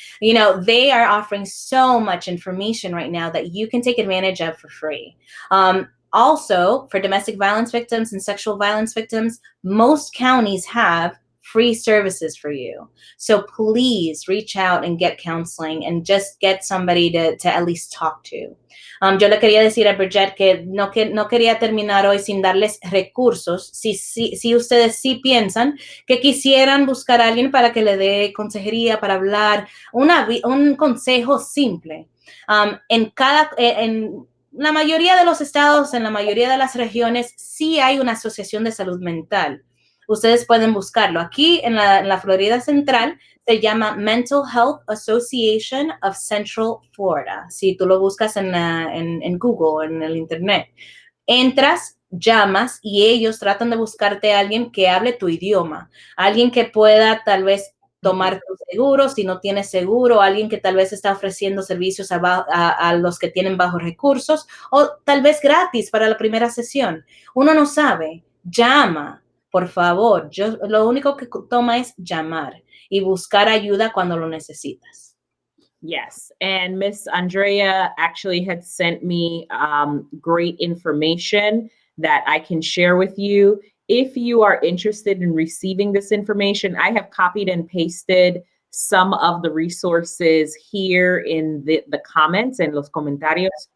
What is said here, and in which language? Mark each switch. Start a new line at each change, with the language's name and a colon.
English: They are offering so much information right now that you can take advantage of for free. Also, for domestic violence victims and sexual violence victims, most counties have free services for you. So please reach out and get counseling and just get somebody to at least talk to.
Spanish: Yo le quería decir a Bridget que no quería terminar hoy sin darles recursos. Si ustedes sí piensan que quisieran buscar a alguien para que le dé consejería, para hablar, un consejo simple. En la mayoría de los estados, en la mayoría de las regiones, sí hay una asociación de salud mental. Ustedes pueden buscarlo. Aquí en la Florida Central se llama Mental Health Association of Central Florida. Si tú lo buscas en Google, en el internet, entras, llamas y ellos tratan de buscarte a alguien que hable tu idioma, alguien que pueda tal vez tomar tu seguro, si no tienes seguro, alguien que tal vez está ofreciendo servicios a los que tienen bajos recursos o tal vez gratis para la primera sesión. Uno no sabe. Llama. Por favor, lo único que toma es llamar y buscar ayuda cuando lo necesitas.
English: Yes, and Miss Andrea actually had sent me great information that I can share with you. If you are interested in receiving this information, I have copied and pasted some of the resources here in the comments and
Spanish: los comentarios.